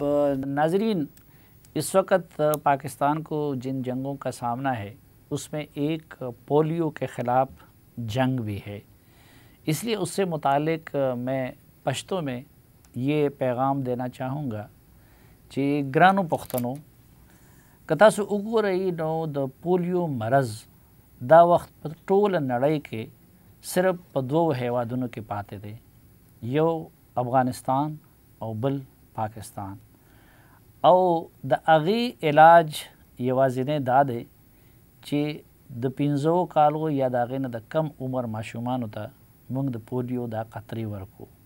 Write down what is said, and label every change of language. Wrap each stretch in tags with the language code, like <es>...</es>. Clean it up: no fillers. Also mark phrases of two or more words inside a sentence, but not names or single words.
<ur>ناظرین, اس وقت پاکستان کو جن جنگوں کا سامنا ہے اس میں ایک پولیو کے خلاف جنگ بھی ہے. اس لیے اس سے متعلق میں پشتو میں یہ پیغام دینا چاہوں گا کہ</ur> <ps>گرانو پختنو کتا سو اگورئی نو د پولیو مرض دا وقت پر ټول نړۍ کې صرف په دوو هیوادونو کې پاتې دی, یو افغانستان او بل پاکستان. او د هغې علاج یوازینی دا دی چې د 15 کالو یا د هغې نه د کم عمر ماشومانو ته موږ د پولیو دا قطرې ورکو.</ps>